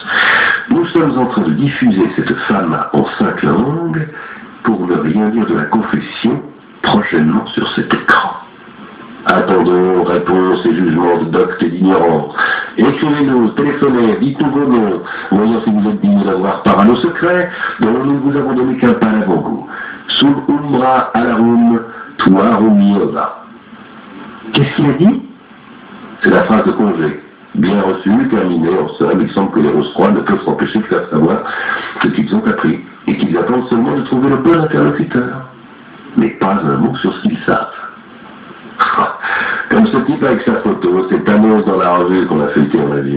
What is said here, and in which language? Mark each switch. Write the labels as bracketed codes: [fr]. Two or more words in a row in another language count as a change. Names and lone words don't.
[fr] Nous sommes en train de diffuser cette femme en 5 langues, pour ne rien dire de la confession, prochainement sur cet écran. Attendons réponses et jugements de doctes et d'ignorants. Écrivez-nous, téléphonez, dites-nous vos noms. Voyons si vous êtes dignes d'avoir part à nos secrets, dont nous ne vous avons donné qu'un pas à l'avant-goût. [la] Sub umbra alarum tuarum iova. [fr] Qu'est-ce qu'il a dit? C'est la phrase de congé. Bien reçue, terminée, en somme, il semble que les Rose-Croix ne peuvent s'empêcher de faire savoir ce qu'ils ont appris, et qu'ils attendent seulement de trouver le bon interlocuteur. Mais pas un mot sur ce qu'ils savent. Comme ce type avec sa photo, cette annonce dans la revue qu'on a feuilletée en avion.